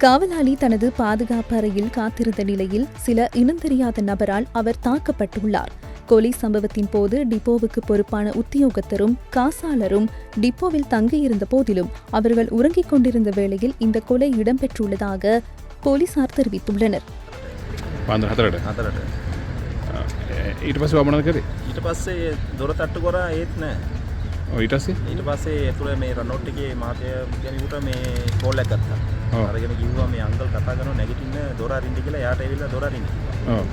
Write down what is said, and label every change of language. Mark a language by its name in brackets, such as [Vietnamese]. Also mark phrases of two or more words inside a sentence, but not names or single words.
[Tamil] காவலாளி தனது பாதுகாப்பு அறையில் காத்திருந்த நிலையில் சில இனந்தெரியாத நபரால் அவர் தாக்கப்பட்டுள்ளார். கொலை சம்பவத்தின் போது டிப்போவுக்கு பொறுப்பான உத்தியோகத்தரும் காசாளரும் டிப்போவில் தங்கியிருந்த போதிலும் அவர்கள் உறங்கிக் கொண்டிருந்த வேளையில் இந்த கொலை இடம்பெற்றுள்ளதாக போலீசார் தெரிவித்துள்ளனர். [Sinhala] ඊට පස්සේ වමනද කරේ? ඊට පස්සේ දොර තට්ටු කරා ඒත් නෑ. ඔව් ඊට පස්සේ ඇතුළේ මේ රනෝට් එකේ මහත්තයා කෙනෙකුට මේ කෝල් එකක් ගත්තා. අරගෙන කිව්වා මේ අංකල් කතා කරනවා නැගිටින්න දොර අරින්න කියලා. එයාට ඇවිල්ලා දොර අරින්න කිව්වා. ඔව්.